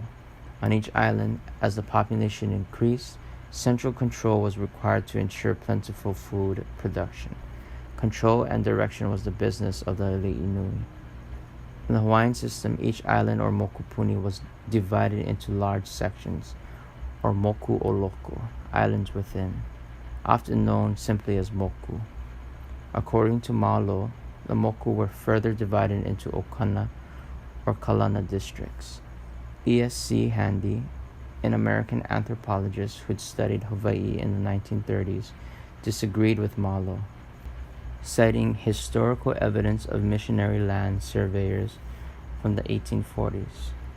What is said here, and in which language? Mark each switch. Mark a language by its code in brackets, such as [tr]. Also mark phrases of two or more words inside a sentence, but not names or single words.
[en] On each island, as the population increased, central control was required to ensure plentiful food production. Control and direction was the business of the [haw] Ali'i Nui. [en] In the Hawaiian system, each island or mokupuni was divided into large sections, or [haw] moku o loko, [en] islands within, often known simply as moku. According to Malo, the moku were further divided into okana or kalana districts. E.S.C. Handy, an American anthropologist who had studied Hawaii in the 1930s, disagreed with Malo, citing historical evidence of missionary land surveyors from the 1840s.